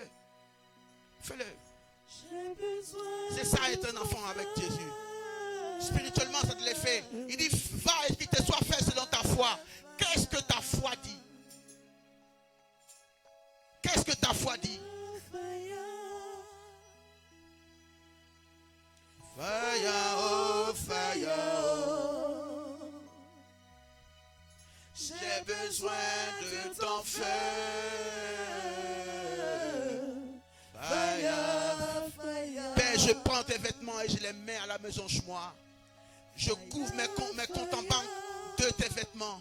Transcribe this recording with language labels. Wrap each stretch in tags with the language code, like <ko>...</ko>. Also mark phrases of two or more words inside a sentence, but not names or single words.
<fr>Fais-le. C'est ça être un enfant avec Jésus. Spirituellement, ça te l'est fait. Il dit, va et qu'il te soit fait selon ta foi. Qu'est-ce que ta foi dit? Qu'est-ce que ta foi dit?</fr> <en>Fire, oh fire, oh.</en> <fr>J'ai besoin de ton feu. Fire. Père, je prends tes vêtements et je les mets à la maison chez moi. Je couvre mes comptes en banque de tes vêtements.</fr>